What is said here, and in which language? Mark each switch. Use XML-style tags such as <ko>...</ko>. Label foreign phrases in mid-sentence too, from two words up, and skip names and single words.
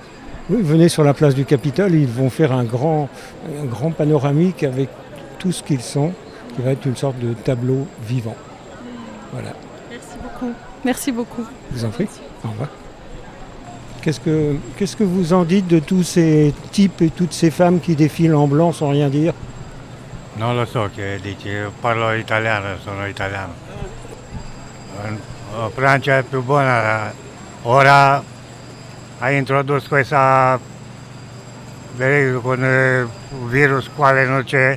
<fr>Oui, venez sur la place du Capitole, ils vont faire un grand panoramique avec tout ce qu'ils sont, qui va être une sorte de tableau vivant. Voilà. Merci beaucoup. Merci beaucoup. Je vous en prie. Au revoir. Qu'est-ce que vous en dites de tous ces types et toutes ces femmes qui défilent en blanc sans rien dire?</fr> <it>Non lo so che dici, parlo italiano, sono italiano. Francia è più buona, ora ha introdotto questa con il virus quale non c'è.</it>